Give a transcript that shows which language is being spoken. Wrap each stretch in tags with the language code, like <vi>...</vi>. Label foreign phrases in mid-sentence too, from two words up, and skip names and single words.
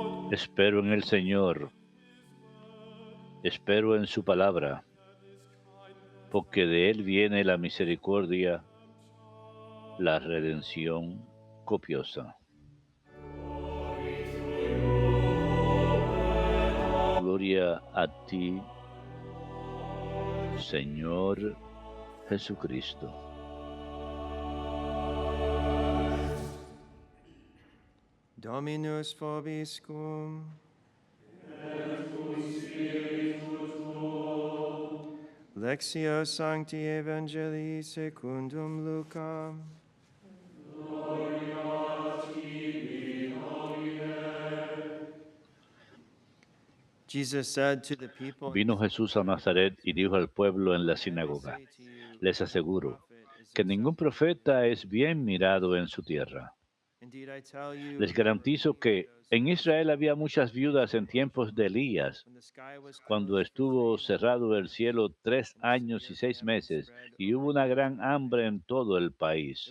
<es>Espero en el Señor, espero en su palabra, porque de Él viene la misericordia, la redención copiosa. Gloria a ti, Señor Jesucristo.</es> <la>Dominus vobiscum. Lectio Sancti Evangelii secundum Lucam.</la> <en>Jesus said to the people in</en> <es>Vino</es> <en>the</en> <es>Jesús a Nazaret y dijo al pueblo en la sinagoga: Les aseguro que ningún profeta es bien mirado en su tierra. Les garantizo que en Israel había muchas viudas en tiempos de Elías, cuando estuvo cerrado el cielo 3 años y 6 meses, y hubo una gran hambre en todo el país.</es>